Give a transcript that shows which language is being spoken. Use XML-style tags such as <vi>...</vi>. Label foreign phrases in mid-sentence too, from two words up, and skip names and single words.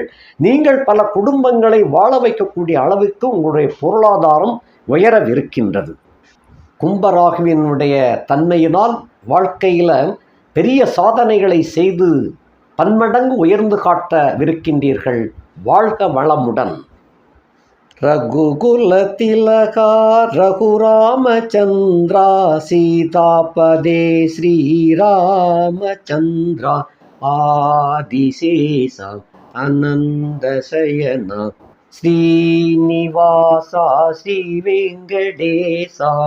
<ta>நீங்கள் பல குடும்பங்களை வாழ வைக்கக்கூடிய அளவுக்கு உங்களுடைய பொருளாதாரம் உயரவிருக்கின்றது. கும்பராகுவினுடைய தன்மையினால் வாழ்க்கையில் பெரிய சாதனைகளை செய்து பன்மடங்கு உயர்ந்து காட்டவிருக்கின்றீர்கள். வாழ்க வளமுடன்.</ta> <sa>रघुकुलतिलका रघुरामचन्द्रा सीतापदे श्रीरामचन्द्रा आदिशेष आनन्दशयन श्रीनिवासा श्रीवेङ्कटेश</sa>